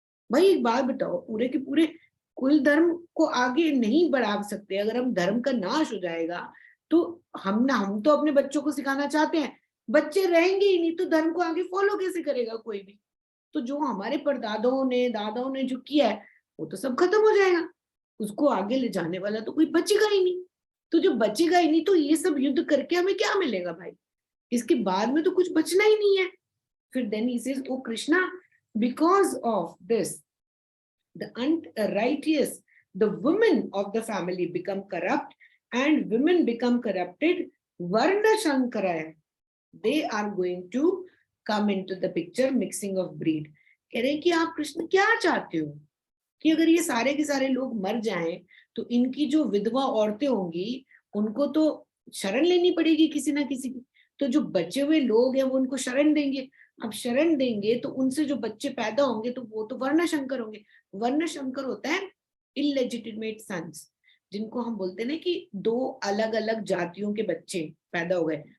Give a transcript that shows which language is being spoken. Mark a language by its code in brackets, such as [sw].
[hi] भाई एक बात बताओ, पूरे के पूरे कुल धर्म को आगे नहीं बढ़ा सकते, अगर हम धर्म का नाश हो जाएगा तो हम तो अपने बच्चों को सिखाना चाहते हैं, बच्चे रहेंगे ही नहीं तो धर्म को आगे फॉलो कैसे करेगा कोई भी? तो जो हमारे परदादाओं ने दादाओं ने जो किया है वो तो सब खत्म हो जाएगा, उसको आगे ले जाने वाला तो कोई बचेगा ही नहीं। तो जो बचेगा ही नहीं तो ये सब युद्ध करके हमें क्या मिलेगा भाई? इसके बाद में तो कुछ बचना ही नहीं है। फिर [en] Then he says, O Krishna, because of this the unrighteous, the women of the family become corrupt and women become corrupted, varna shankaraya, they are going to come into the picture, mixing of breed. [hi] कह रहे कि आप कृष्ण क्या चाहते हो? कि अगर ये सारे के सारे लोग मर जाएं तो इनकी जो विधवा औरतें होंगी उनको तो शरण लेनी पड़ेगी किसी ना किसी की। तो जो बचे हुए लोग हैं वो उनको शरण देंगे। अब शरण देंगे तो उनसे जो बच्चे पैदा होंगे तो वो तो वर्ण शंकर होंगे। वर्ण शंकर होता है इलेजिटिमेट सन्स, जिनको हम बोलते हैं ना कि दो अलग अलग जातियों के बच्चे पैदा हो गए।